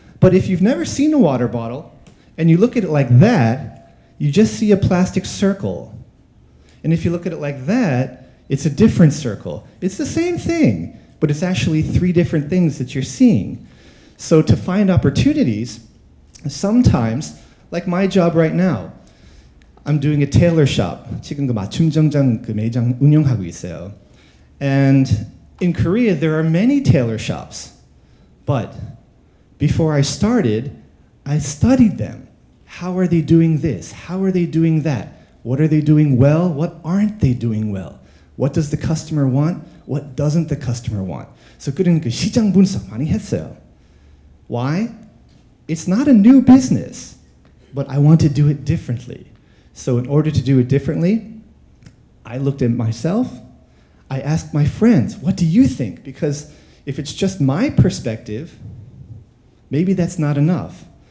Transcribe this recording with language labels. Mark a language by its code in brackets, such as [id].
[en] But if you've never seen a water bottle, and you look at it like that, you just see a plastic circle. And if you look at it like that, it's a different circle. It's the same thing, but it's actually 3 different things that you're seeing. So to find opportunities, sometimes, like my job right now, I'm doing a tailor shop. [ko] 지금 그 맞춤 정장 그 매장 운영하고 있어요. [en] And in Korea, there are many tailor shops. But before I started, I studied them. How are they doing this? How are they doing that? What are they doing well? What aren't they doing well? What does the customer want? What doesn't the customer want? [ko] So 그런 그 시장 분석 많이 했어요. [en] Why? It's not a new business, but I want to do it differently. So in order to do it differently, I looked at myself, I asked my friends, what do you think? Because if it's just my perspective, maybe that's not enough.